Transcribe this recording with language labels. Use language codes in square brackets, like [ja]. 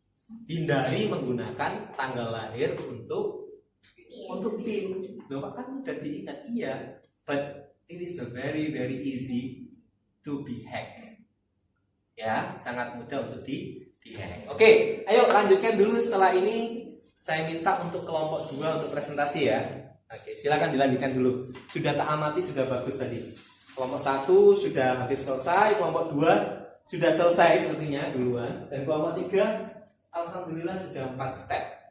[id] Hindari menggunakan tanggal lahir untuk PIN. Loh, kan udah diingat, iya. [en] But it is a very easy to be hacked. [id] Ya, sangat mudah untuk di-hack. Oke, ayo lanjutkan dulu. Setelah ini saya minta untuk kelompok 2 untuk presentasi ya. Oke, silakan dilanjutkan dulu. Sudah tak amati, sudah bagus tadi. Kelompok 1 sudah hampir selesai, kelompok 2 sudah selesai sepertinya duluan, dan kelompok 3 alhamdulillah sudah 4 step.